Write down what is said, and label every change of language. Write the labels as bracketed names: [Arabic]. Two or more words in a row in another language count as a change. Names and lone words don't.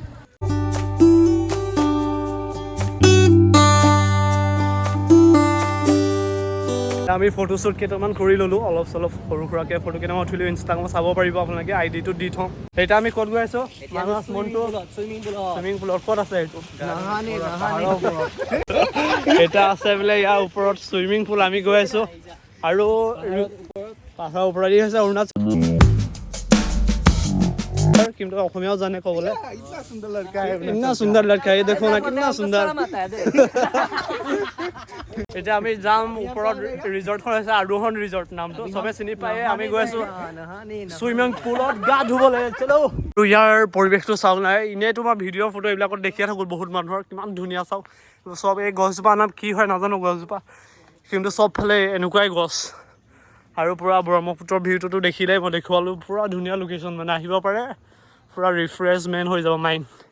[Assamese] আমি ফটোশ্বুট কেইটামান কৰি ল'লোঁ অলপ চলপ সৰু সুৰাকৈ ফটো কেইটামান উঠিলোঁ ইনষ্টাগ্ৰামত চাব পাৰিব আপোনালোকে আইডিটো দি থওঁ এতিয়া আমি ক'ত গৈ আছোঁ মানস মনটো [English] swimming poolত [Assamese] ক'ত আছে এইটো এতিয়া আছে বোলে ইয়াৰ ওপৰত [English] swimming pool [Assamese] আমি গৈ আছোঁ আৰু পাহাৰৰ ওপৰেদি হৈছে অৰুণাচল কিন্তু অসমীয়াও জানে ক'বলৈ [Hindi] इतना सुंदर लड़का है देखो ना कितना सुंदर [Assamese] এতিয়া আমি যাম ওপৰত ৰিজৰ্টখন হৈছে আৰোহণ ৰিজৰ্ট নামটো চবে চিনি পায় আমি গৈ আছোঁ [English] swimming poolत [Assamese] গা ধুবলৈ চলো আৰু ইয়াৰ পৰিৱেশটো চাওক নাই এনেই তোমাৰ ভিডিঅ' ফটো এইবিলাকত দেখিয়ে থাকোঁ বহুত মানুহৰ কিমান ধুনীয়া চাওক চব এই গছজোপা নাম কি হয় নাজানো গছজোপা কিন্তু চবফালে এনেকুৱাই গছ আৰু পূৰা ব্ৰহ্মপুত্ৰৰ ভিউটোতো দেখিলেই মই দেখুৱালোঁ পূৰা ধুনীয়া লোকেশ্যন মানে আহিব পাৰে পূৰা ৰিফ্ৰেছমেণ্ট হৈ যাব মাইণ্ড